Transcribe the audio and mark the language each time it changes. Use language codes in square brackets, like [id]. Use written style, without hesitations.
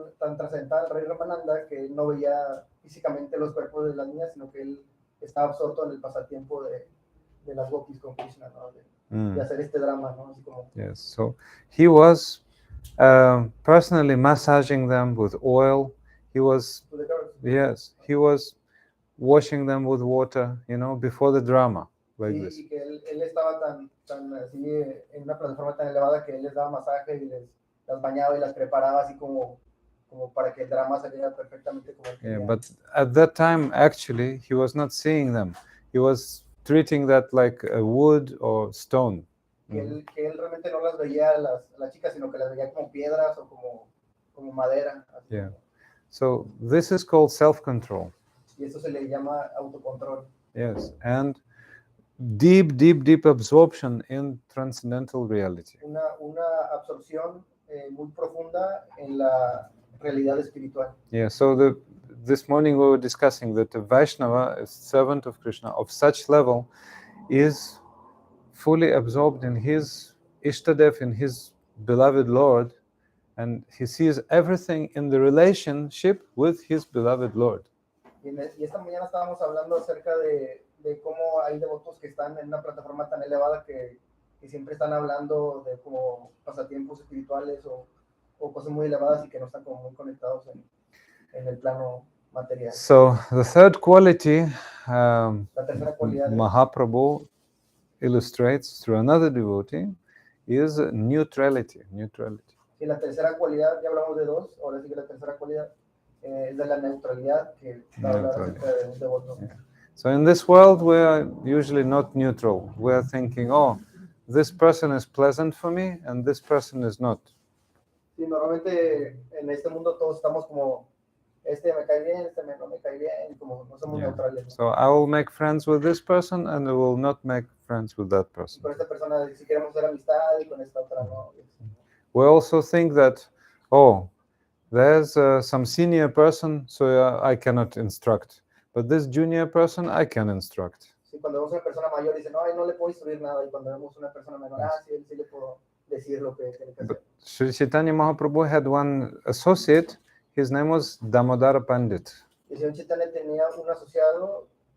[es] tan trascendental, el Rey Ramananda, que él no veía físicamente los cuerpos de las niñas, sino que él estaba absorto en el pasatiempo de las gopis con Krishna, ¿no? De hacer este drama, ¿no? Así como... [en] Yes, so he was personally massaging them with oil. He was, yes, he was washing them with water, before the drama, like this. [es] Y que él estaba tan así en una plataforma tan elevada que él les daba masaje y las bañaba y las preparaba así como para que el drama saliera perfectamente como él quería. [en] Yeah, but at that time, actually, he was not seeing them. He was treating that like a wood or stone. [es] Que él realmente no las veía a las chicas, sino que las veía como piedras o como madera. Así. [en] Yeah. So this is called self-control. [es] Y eso se le llama autocontrol. [en] Yes, and deep absorption in transcendental reality. [es] Una absorción muy profunda en la realidad espiritual. [en] Yeah, so this morning we were discussing that a Vaishnava, a servant of Krishna, of such level, is fully absorbed in his Ishtadev, in his beloved Lord, and he sees everything in the relationship with his beloved Lord. [es] Y esta mañana estábamos hablando acerca de cómo hay devotos que están en una plataforma tan elevada que siempre están hablando de como pasatiempos espirituales o cosas muy elevadas y que no están como muy conectados en el plano material. [en] So the third quality, [es] La tercera cualidad [en] Mahaprabhu illustrates through another devotee, is neutrality. [es] Y la tercera cualidad, ya hablamos de dos, ahora sí que la tercera cualidad es de la neutralidad que habla acerca de un devoto. [en] Yeah. So in this world we are usually not neutral. We are thinking, oh, this person is pleasant for me and this person is not. [es] Sí, normalmente en este mundo todos estamos como, este me cae bien, este no me cae bien, y como no somos neutrales. [en] So I will make friends with this person and I will not make friends with that person. [es] Con esta persona si queremos hacer amistad y con esta otra no. [en] We also think that, oh, there's some senior person, so I cannot instruct. But this junior person, I can instruct. [es] Sí, cuando vemos una persona mayor, dice, no, no le puedo instruir nada. Y cuando vemos una persona menor, sí le puedo decir lo que tiene que hacer. [en] But Sri Chaitanya Mahaprabhu had one associate. His name was Damodara Pandit. [es] Y Sri Chaitanya tenía un asociado,